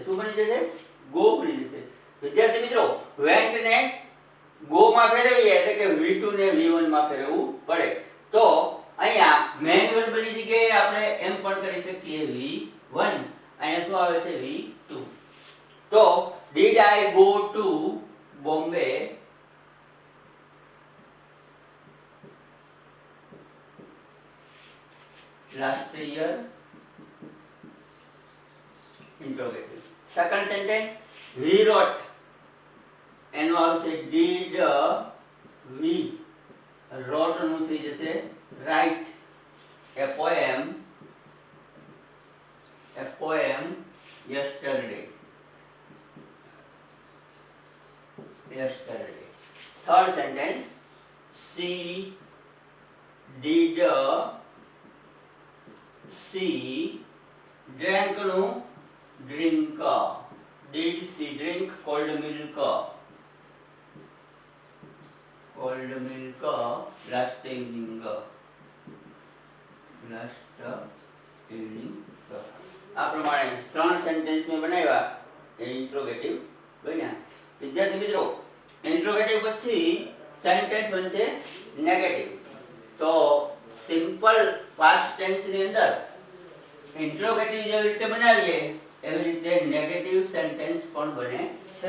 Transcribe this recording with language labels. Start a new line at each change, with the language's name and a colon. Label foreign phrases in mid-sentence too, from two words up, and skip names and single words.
Gujarati: શું બની જશે? ગો બની જશે. વિદ્યાર્થી મિત્રો, વેન્ટ ને ગો માં ફેરવીએ એટલે કે v2 ને v1 માં ફેરવવું પડે. તો અહીંયા મેન વર્બની જગ્યાએ આપણે એમ પણ કરી શકીએ v1. અહીંયા શું આવે છે? v2.
English: તો did I go to Bombay last year? Interrogative. Second sentence, we wrote.
Gujarati: એનો આવશે
English: did we wrote
Gujarati: નું થઈ જશે
English: write a poem yesterday. Third sentence, she drank નું drink. Did she drink cold milk? Last evening.
Gujarati: આ પ્રમાણે ત્રણ સેન્ટેન્સ મેં બનાવ્યા એ ઇન્ટ્રોગેટિવ બન્યા. વિદ્યાર્થી મિત્રો, ઇન્ટ્રોગેટિવ પછી સેન્ટેન્સ બનશે નેગેટિવ. તો
English: simple past tense
Gujarati: ની અંદર ઇન્ટ્રોગેટિવ જેવી રીતે બનાવીએ એવી રીતે
English: negative sentence
Gujarati: પણ બને છે.